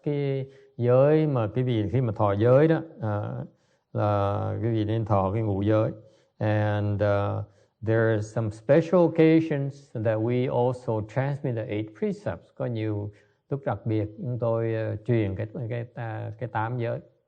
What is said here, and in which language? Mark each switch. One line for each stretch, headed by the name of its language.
Vietnamese: Cái giới mà quý vị khi mà thọ giới đó, là quý vị nên thọ cái ngũ giới.
English: And there are some special occasions that we also transmit the 8 precepts.
Vietnamese: Có nhiều lúc đặc biệt chúng tôi truyền cái 8 giới.